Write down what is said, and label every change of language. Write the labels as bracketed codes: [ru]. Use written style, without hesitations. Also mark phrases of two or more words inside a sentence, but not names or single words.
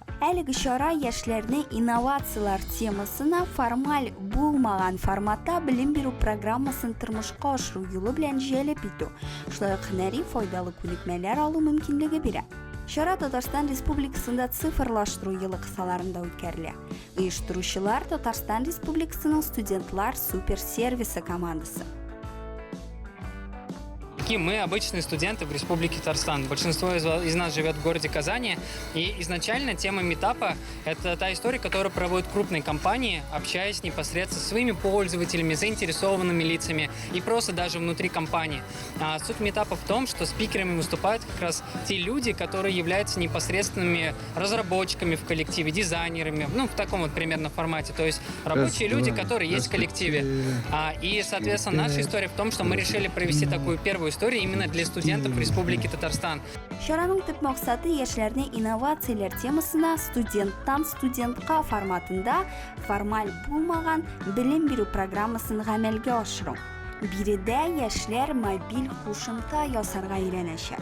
[tt] Әлеге чара яшьләрне инновациялар темасына формаль булмаган форматта белем бирү программасын тормышка ашыру юлы белән җәлеп итү. Шулай ук һөнәри файдалы күнекмәләр алу мөмкинлеге бирә. Чара Татарстан Республикасында цифрлаштыру елы кысаларында үткәрелә. Оештыручылар Татарстан Республикасының студентлар суперсервисы командасы. [ru] Мы обычные студенты в Республике Татарстан. Большинство из нас живет в городе Казани. И изначально тема метапа – это та история, которую проводят крупные компании, общаясь непосредственно со своими пользователями, заинтересованными лицами и просто даже внутри компании. А суть метапа в том, что спикерами выступают как раз те люди, которые являются непосредственными разработчиками в коллективе, дизайнерами, в таком вот примерно формате. То есть рабочие люди, которые есть в коллективе. И, соответственно, наша история в том, что мы решили провести такую первую историю именно для студентов Республики Татарстан. [tt] Чараның төп максаты яшьләрне инновациялар темасына студенттан студентка форматында формаль булмаган белем бирү программасын гамәлгә ашыру. Биредә яшьләр мобиль кушымта ясарга өйрәнәчәк.